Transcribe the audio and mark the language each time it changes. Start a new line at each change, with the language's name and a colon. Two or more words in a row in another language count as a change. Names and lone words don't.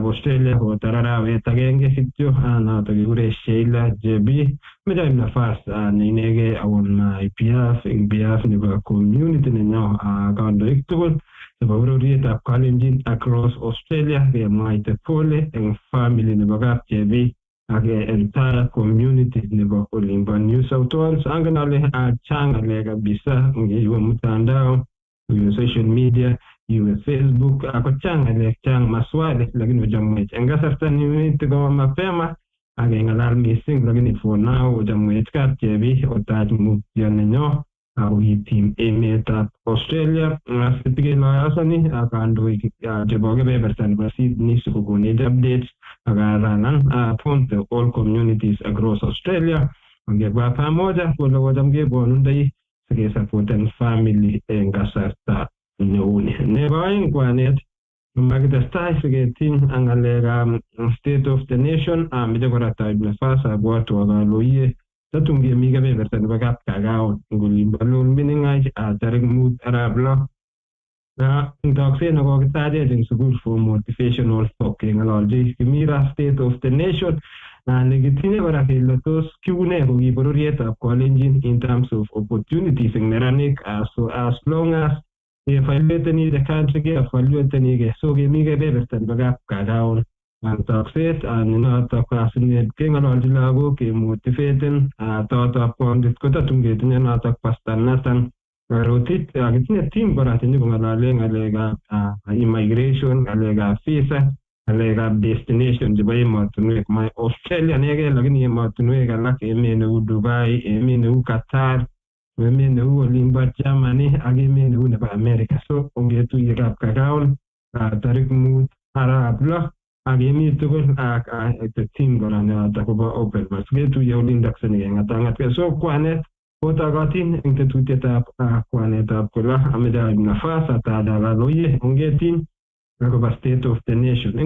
Kalenjin: Australia kotar arawet agenge kityo noto kikure Sheila JB mejaib nafas neinege awon IPF eng behalf nebo community nenyo kandoik tugul nebo bororietab Kalenjin
English: across Australia
Kalenjin: kemwaite pole eng family nebo kap JB ak
English: entire community
Kalenjin: nebo olimbo New South Wales. Angen ale chang ng'alek kabisa
Swahili: iwe mtandao, iwe
English: social media,
Kalenjin: iwe Facebook, ako chang ng'alek, chang maswali, lakini ujamwech eng kasarta nimiti
Swahili: kwa mapema
Kalenjin: akeng'alal missing, lakini
English: for now
Kalenjin: ujamwech kap chebi otach mutyo nenyo akitim emetab Australia sitikelaasani akandoik chebo kebeberta nebo Sydney sikokonech updates akaranan ponte
English: all communities across Australia
Kalenjin: ongekwa pamoja kole kocham kebwonundoi sikesupporten family eng kasarta neuni. Nebo aeng kwanet makitestai siketiny ang ng'alekab
English: state of the nation
Kalenjin: meche kora taib nafas abwatu akaloiye tatun kemi kebeberta nebo Kapkagaon eng olimbo Lol Mining'ach tarik 5 arap lo eng tokset nekokitachech eng sukul
English: for motivational talk
Kalenjin: keng'ololchi Kimira
English: state of the nation
Kalenjin: nekitinye kora kele tos kiune koki bororietab Kalenjin
English: in terms of opportunities
Kalenjin: eng neranik
English: so as long as evaluateni the country evaluateni so kemi
Kalenjin: kebeberta nebo Kapkagaon tokset nenoto asinet keng'ololchi lagok kemotivaten totab kondit kotatun ketinye notok Pastor Nathan Rotich kitinye team kora tinye kong'alale ng'alekab immigration, ng'alekab visa, ng'alekab destination chebo emotinwek ma Australia nege, lakini emotinwek alak emet neu Dubai, emet neu Qatar, emet neu olimbo Germany ak emet neu nebo America. So ongetuiye Kapkagaon tarik 5 arap lo ak emet tugul ak team kora noto kobo
English: open bus
Kalenjin: ketuiye olindok sinigeng'atang'at. So kwanet kotokotin eng tetutietab kwanetab kula ameche aib nafas atadalaloiye ongetin akobo
English: state of the nation
Kalenjin: eng